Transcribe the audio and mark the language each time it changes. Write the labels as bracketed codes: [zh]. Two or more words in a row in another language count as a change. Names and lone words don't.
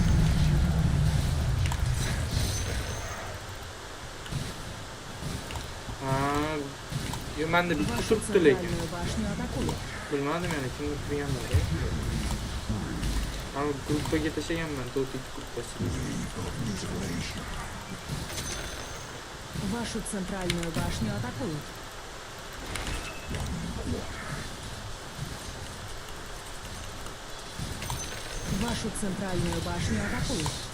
[uz] Yo, menda bitta [ru] Вашу [uz] turibdi lekin. [ru] центральную башню атакуют. [uz] Bilmadim yani kimdir turganlar. Ama gruppaga tashlaganman, Dota gruppasi. [ru] Вашу центральную башню атакуют. Вашу центральную башню атакуют.